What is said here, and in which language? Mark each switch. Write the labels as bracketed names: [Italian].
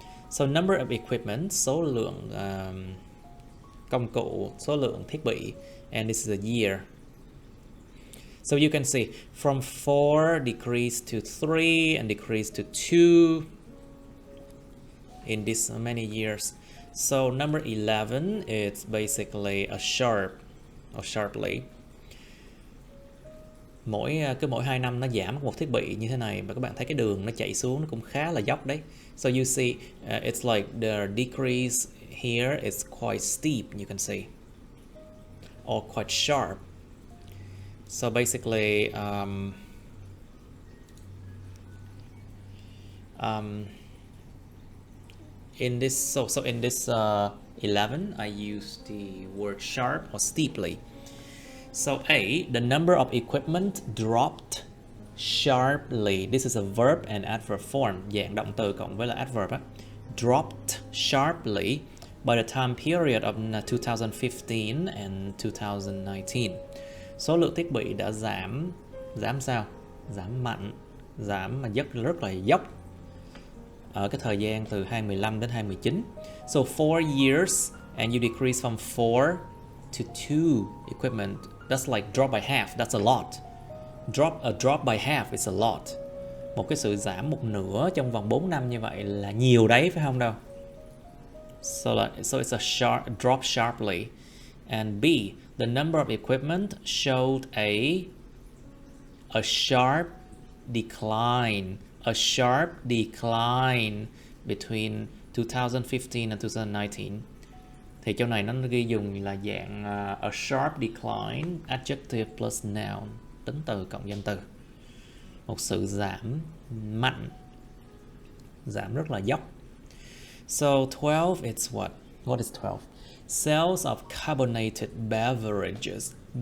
[English] So number of equipment, [Vietnamese] số lượng công cụ, số lượng thiết bị, [English] and this is a year. So you can see from 4 decreased to 3 and decreased to 2 in this many years. So number 11 is basically a sharp or sharply. [Vietnamese] Mỗi 2 năm nó giảm một thiết bị như thế này, và các bạn thấy cái đường nó chạy xuống nó cũng khá là dốc đấy. [English] So you see it's like the decrease here is quite steep, you can see, or quite sharp. So basically, in this in this 11, I use the word sharp or steeply. So A, the number of equipment dropped sharply. This is a verb and adverb form, [Vietnamese] dạng động từ cộng với là adverb á. [English] Dropped sharply by the time period of 2015 and 2019. [Vietnamese] Số lượng thiết bị đã giảm sao? Giảm mạnh, giảm mà rất là dốc ở cái thời gian từ 2015 đến 2019. [English] So 4 years and you decrease from 4 to 2 equipment. That's like drop by half. That's a lot. A drop by half is a lot. [Vietnamese] Một cái sự giảm một nửa trong vòng 4 năm như vậy là nhiều đấy, phải không đâu? [English] So it's a drop sharply. And B, the number of equipment showed a sharp decline. A sharp decline between 2015 and 2019. [Vietnamese] Thì chỗ này nó ghi dùng là dạng [English] a sharp decline, adjective plus noun, [Vietnamese] tính từ cộng danh từ. Một sự giảm mạnh, giảm rất là dốc. [English] So 12, it's what? What is 12? Sales of carbonated beverages.